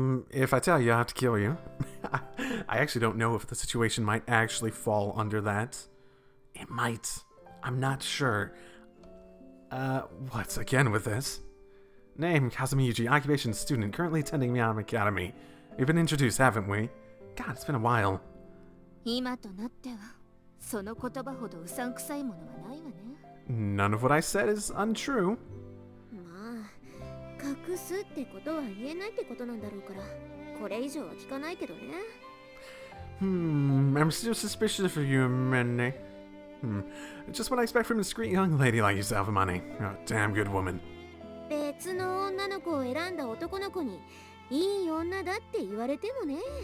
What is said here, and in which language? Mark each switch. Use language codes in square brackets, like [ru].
[en] If I tell you, I have to kill you. I actually don't know if the situation might actually fall under that. It might. I'm not sure. What's again with this? Name, Kazami Yuuji, occupation, student, currently attending Miyama Academy. We've been introduced, haven't we? God, it's been a while. [ja] 今となってはその言葉ほどうさんくさいものはないわね。 [en] None of what I said is untrue. [ja] まあ、隠すってことは言えないってことなんだろうから、これ以上は聞かないけどね。 [en] I'm still suspicious of you, Mene. Just what I expect from a discreet young lady like yourself, Amani. A damn good woman. [ja] 別の女の子を選んだ男の子にいい女だって言われてもね。